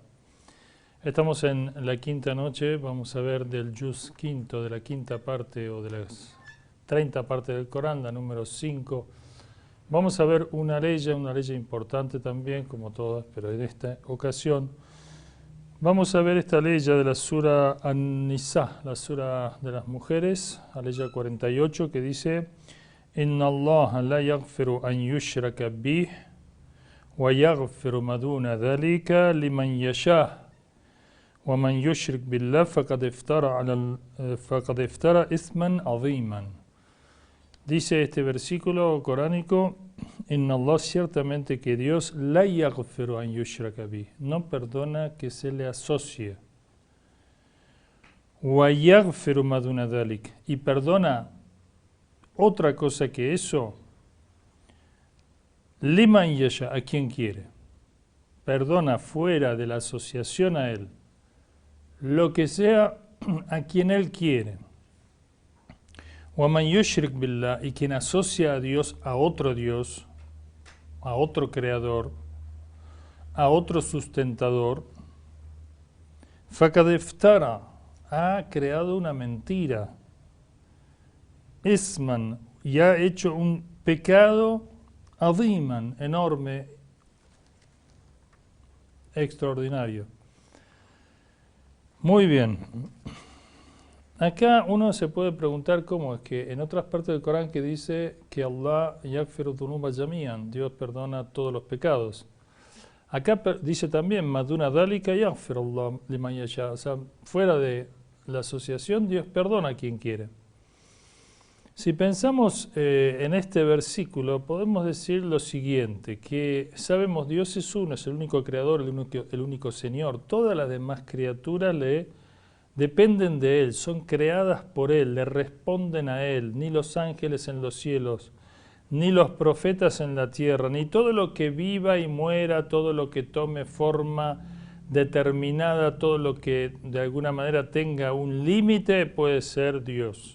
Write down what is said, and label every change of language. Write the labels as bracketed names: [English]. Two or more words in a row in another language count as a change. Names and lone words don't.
[Spanish] Estamos en la quinta noche, vamos a ver del juz quinto, de la quinta parte o de las 30 partes del Corán, la número 5. Vamos a ver una ley importante también, como todas, pero en esta ocasión vamos a ver esta ley de la Sura An-Nisa, la Sura de las mujeres, la ley 48, que dice: [Arabic] إن الله لا يغفر أن يشرك به ويغفر ما دون ذلك لمن يشاء ومن يشرك بالله فقد افترى إثما عظيما. [Spanish] Dice este versículo coránico: [Arabic] إن الله, [Spanish] ciertamente que Dios, [Arabic] لا يغفر أن يشرك به, [Spanish] no perdona que se le asocie. [Arabic] ويغفر ما دون ذلك, [Spanish] y perdona otra cosa que eso, [Arabic] لمن يشاء, [Spanish] a quien quiere. Perdona fuera de la asociación a él, lo que sea a quien él quiere. [Arabic] ومن يشرك بالله, [Spanish] y quien asocia a Dios, a otro creador, a otro sustentador, [Arabic] فقد افترى, [Spanish] ha creado una mentira, isman, y ha hecho un pecado aziman, enorme, extraordinario. Muy bien. Acá uno se puede preguntar cómo es que en otras partes del Corán que dice que [Arabic] الله يغفر ذنوبا جميعا, [Spanish] Dios perdona todos los pecados. Acá dice también [Arabic] ما دون ذلك يغفر الله لمن يشاء, [Spanish] o sea, fuera de la asociación Dios perdona a quien quiere. Si pensamos en este versículo, podemos decir lo siguiente, que sabemos Dios es uno, es el único creador, el único Señor. Todas las demás criaturas dependen de Él, son creadas por Él, le responden a Él, ni los ángeles en los cielos, ni los profetas en la tierra, ni todo lo que viva y muera, todo lo que tome forma determinada, todo lo que de alguna manera tenga un límite puede ser Dios.